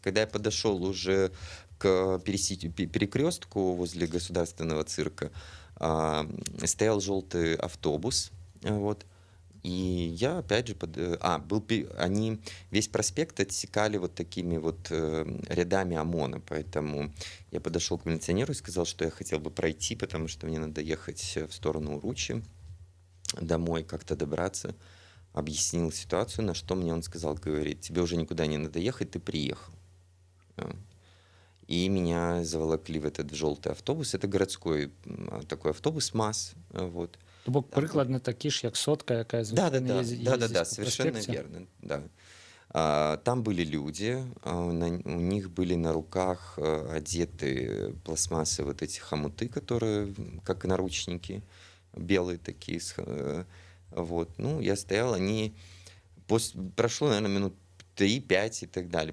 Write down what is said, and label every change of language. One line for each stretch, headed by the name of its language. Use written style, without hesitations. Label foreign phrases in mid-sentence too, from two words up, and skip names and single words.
Russian: Когда я подошел уже к перекрестку возле государственного цирка, стоял желтый автобус, вот, и я опять же они весь проспект отсекали вот такими вот рядами ОМОНа, поэтому я подошел к милиционеру и сказал, что я хотел бы пройти, потому что мне надо ехать в сторону Уручи, домой как-то добраться. Объяснил ситуацию, на что мне он сказал, говорит, тебе уже никуда не надо ехать, ты приехал. И меня заволокли в этот желтый автобус. Это городской такой автобус МАЗ, вот.
Belarusian: То бок прыкладна такі ж як сотка, якая звычайна
Russian: Да, совершенно верно, да. Там были люди, у них были на руках одеты пластмассовые вот эти хомуты, которые как наручники, белые такие. Вот. Ну, я стоял, прошло, наверное, минут 3-5 и так далее.